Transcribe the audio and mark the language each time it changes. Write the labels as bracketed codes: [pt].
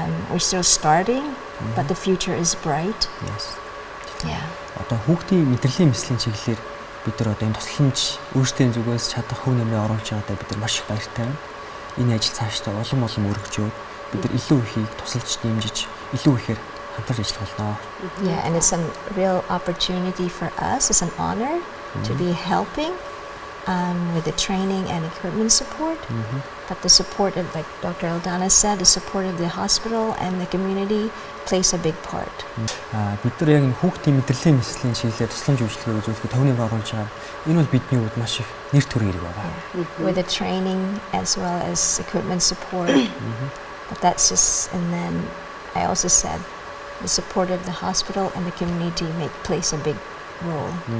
[en] We're still starting, but the future is bright. Yes. Yeah. [mn] Одоо хүүхдийн мэдрэлийн мэслийн чиглэлээр бид нар одоо энэ тусламж өөрсдийн зүгээс чадах хүн нэмрээ оруулж байгаадаа бид нар маш их баяртай байна. Энэ ажил цаашдаа улам өргөжөөд бид нар илүү ихийг тусалж дэмжиж илүү ихээр хамтарч ажиллах болно. [en] Yeah, and it's a real opportunity for us. It's an honor to be helping with the training and equipment support. But the support of, like Dr. Aldana said, the support of the hospital and the community plays a big part. [mn] Бид нар яг хүүхдийн мэдрэлийн мэслийн чиглэлээр тусламж үйлчилгээ үзүүлэхэд төвний оруулж байгаа. Энэ бол бидний хувьд маш их нэр төр хэрэг байна. [en] With the training as well as equipment support. But that's just, and then I also said the support of the hospital and the community plays a big role.